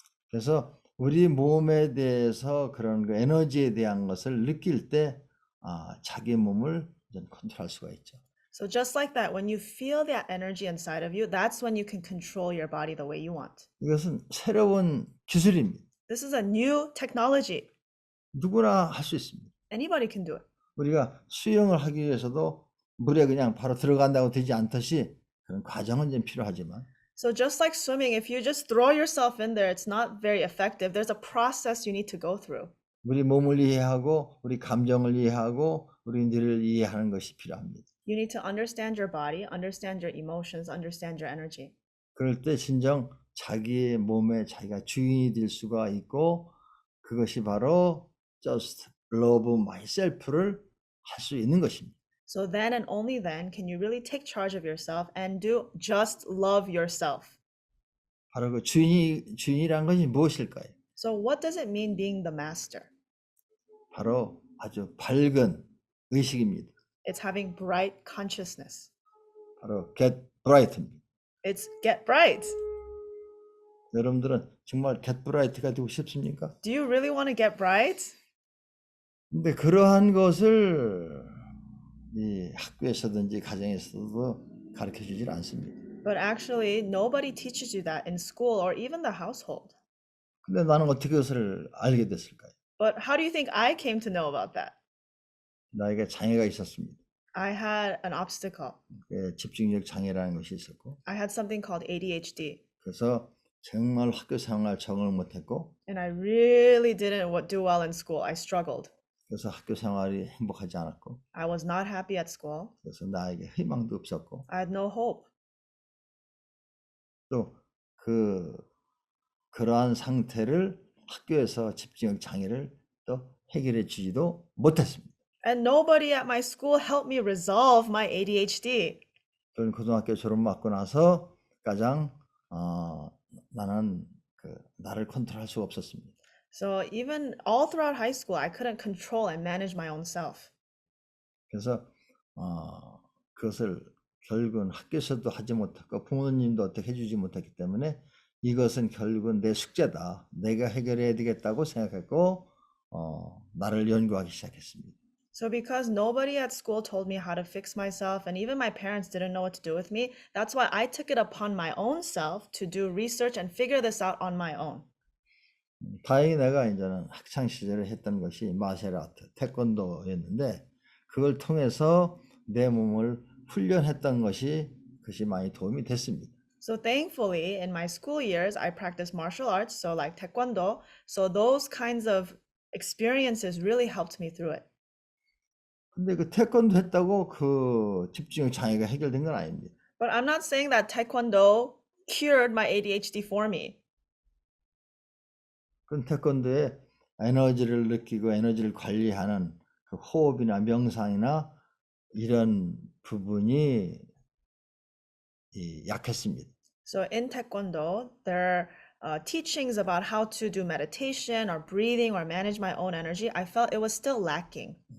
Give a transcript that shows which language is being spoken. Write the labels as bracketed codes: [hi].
[ko] 그래서 우리 몸에 대해서 그런 그 에너지에 대한 것을 느낄 때 자기 몸을 컨트롤할 수가 있죠. [en] So just like that, when you feel that energy inside of you, that's when you can control your body the way you want. [ko] 이것은 새로운 기술입니다. [en] This is a new technology. [ko] 누구나 할 수 있습니다. [en] Anybody can do it. [ko] 우리가 수영을 하기 위해서도 물에 그냥 바로 들어간다고 되지 않듯이 그런 과정은 좀 필요하지만 [en] So just like swimming, if you just throw yourself in there, it's not very effective. There's a process you need to go through. [ko] 우리 몸을 이해하고 우리 감정을 이해하고 우리 뇌를 이해하는 것이 필요합니다. [en] You need to understand your body, understand your emotions, understand your energy. [ko] 그럴 때 진정 자기의 몸에 자기가 주인이 될 수가 있고 그것이 바로 [en] just love myself [ko] 를 할 수 있는 것입니다. [en] So then and only then can you really take charge of yourself and do just love yourself. [ko] 바로 그 주인이란 것이 무엇일까요? [en] So what does it mean being the master? [ko] 바로 아주 밝은 의식입니다. [en] It's having bright consciousness. [ko] 바로 [en] get bright [ko] 입니다. [en] It's get bright. [ko] 여러분들은 정말 [en] get bright [ko] 가 되고 싶습니까? [en] Do you really want to get bright? [ko] 근데 그러한 것을 이 학교에서든지 가정에서도 가르쳐 주질 않습니다. [en] But actually, nobody teaches you that in school or even the household. [ko] 근데 나는 어떻게 그것을 알게 됐을까요? [en] But how do you think I came to know about that? [ko] 나에게 장애가 있었습니다. [en] I had an obstacle. [ko] 집중력 장애라는 것이 있었고 [en] I had something called ADHD. [ko] 그래서 정말 학교 생활 적응을 못했고 [en] And I really didn't do well in school. I struggled. [ko] 그래서 학교 생활이 행복하지 않았고 [en] I was not happy at school. [ko] 그래서 나에게 희망도 없었고 [en] I had no hope. [ko] 또 그러한 상태를 학교에서 집중력 장애를 또 해결해 주지도 못했습니다. [en] And nobody at my school helped me resolve my ADHD. [ko] 저는 고등학교 졸업받고 나서 가장 나는 나를 컨트롤할 수가 없었습니다. [en] So even all throughout high school, I couldn't control and manage my own self. [ko] 그래서 그것을 결국은 학교에서도 하지 못했고 부모님도 어떻게 해주지 못했기 때문에 이것은 결국은 내 숙제다. 내가 해결해야 되겠다고 생각했고 나를 연구하기 시작했습니다. [en] So because nobody at school told me how to fix myself and even my parents didn't know what to do with me, that's why I took it upon my own self to do research and figure this out on my own. [ko] 다행히 내가 이제는 학창 시절에 했던 것이 마셜 아트, 태권도였는데 그걸 통해서 내 몸을 훈련했던 것이 많이 도움이 됐습니다. [en] So thankfully, in my school years, I practiced martial arts, so like Taekwondo. So those kinds of experiences really helped me through it. [ko] 근데 그 태권도 했다고 그 집중력 장애가 해결된 건 아닙니다. [en] But I'm not saying that Taekwondo cured my ADHD for me. [ko] 그건 태권도에 에너지를 느끼고 에너지를 관리하는 그 호흡이나 명상이나 이런 부분이 약했습니다. [en] So in Taekwondo, there are teachings about how to do meditation or breathing or manage my own energy. I felt it was still lacking.